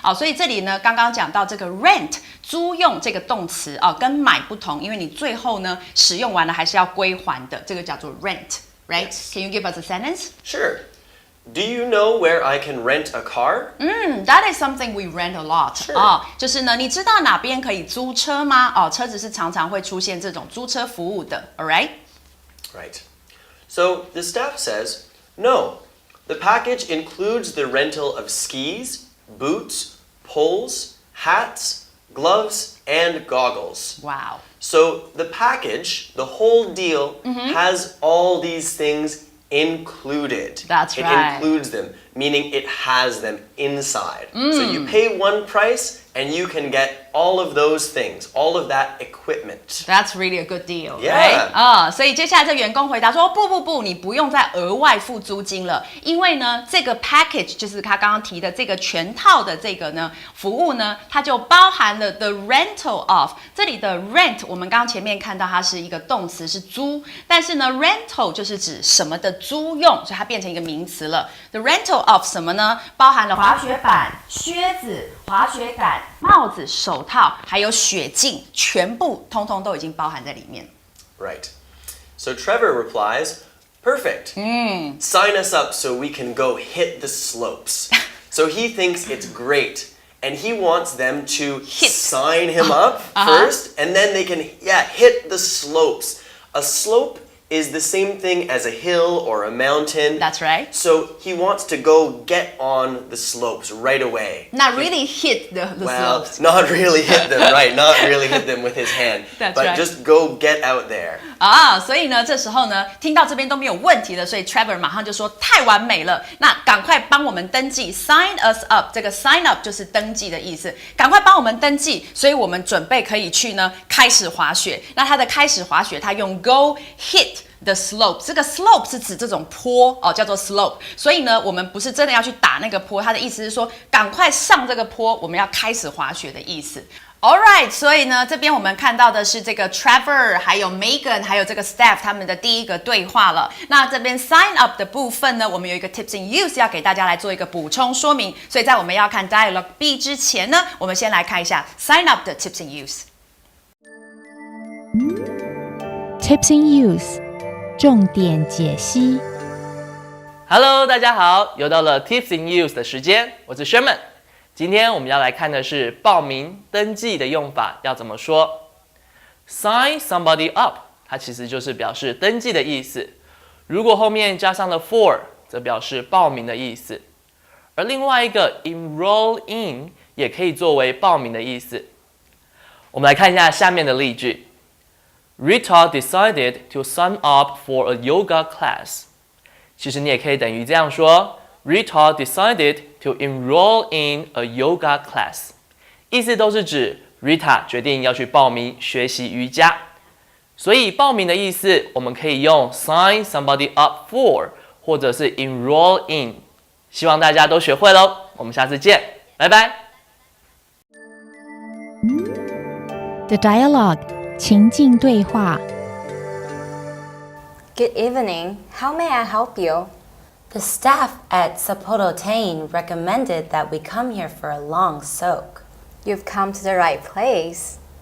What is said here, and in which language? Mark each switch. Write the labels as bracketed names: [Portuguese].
[Chinese] 所以这里呢，刚刚讲到这个 rent 租用这个动词跟买不同，因为你最后呢使用完了还是要归还的，这个叫做 rent。 [English] Right? Yes. Can you give us a sentence? Sure. Do you know where I can rent a car? That is something we rent a lot. Sure. [Chinese] 就是呢，你知道哪边可以租车吗？车子是常常会出现这种租车服务的。 [English] All right? Right. So the staff says, no. The package includes the rental of skis, boots, poles, hats, gloves, and goggles. Wow. So the package, the whole deal, has all these things included. That's it right. includes them. meaning it has them inside. So you pay one price and you can get all of those things, all of that equipment. That's really a good deal, Yeah. right? [Chinese] 所以接下来这员工回答说，不，你不用再额外付租金了，因为呢，这个 package 就是他刚刚提的这个全套的这个呢服务呢，它就包含了 [English] the rental of。 [Chinese] 这里的 rent 我们刚刚前面看到它是一个动词，是租，但是呢 rental 就是指什么的租用，所以它变成一个名词了。 [English] The rental of [Chinese] 什么呢？包含了滑雪板、靴子、滑雪杆、帽子、手套，还有雪镜，全部通通都已经包含在里面。 [English] Right. So Trevor replies, perfect. Sign us up so we can go hit the slopes. So he thinks it's great. And he wants them to sign him up first, and then they can, hit the slopes. A slope is the same thing as a hill or a mountain. That's right. So he wants to go get on the slopes right away. Not really hit the Well, slopes. not really hit them, right? Not really hit them with his hand. That's but right. just go get out there. [Chinese] 所以呢，这时候呢，听到这边都没有问题了，所以 Trevor 马上就说太完美了，那赶快帮我们登记 ， [English] sign us up。 [Chinese] 这个 sign up 就是登记的意思，赶快帮我们登记，所以我们准备可以去呢开始滑雪。那它的开始滑雪，它用 [English] go hit。 [Chinese] The slope， 这个 slope 是指这种坡叫做 slope。所以呢，我们不是真的要去打那个坡，它的意思是说，赶快上这个坡，我们要开始滑雪的意思。 All right， 所以呢，这边我们看到的是这个 Trevor， 还有 Megan， 还有这个 Steph 他们的第一个对话了。那这边 sign up 的部分呢，我们有一个 tips in use 要给大家来做一个补充说明。所以在我们要看 Dialogue B 之前呢，我们先来看一下 sign up 的 tips in use。 Tips in use， 重点解析。 Hello， 大家好，又到了 Tips in Use 的时间，我是 Sherman。今天我们要来看的是报名登记的用法要怎么说。 [English] Sign somebody up， [Chinese] 它其实就是表示登记的意思。如果后面加上了 for， 则表示报名的意思。而另外一个 [English] enroll in [Chinese] 也可以作为报名的意思。我们来看一下下面的例句。 [English] Rita decided to sign up for a yoga class。 [Chinese] 其实你也可以等于这样说 [English] ：Rita decided to enroll in a yoga class。 [Chinese] 意思都是指 Rita 决定要去报名学习瑜伽。所以报名的意思，我们可以用 [English] sign somebody up for， [Chinese] 或者是 enroll in。希望大家都学会喽，我们下次见，拜拜。 [English] The dialogue， [Chinese] 情境对话。 [English] Good evening. How may I help you? The staff at Sapporo Tain recommended that we come here for a long soak. You've come to the right place.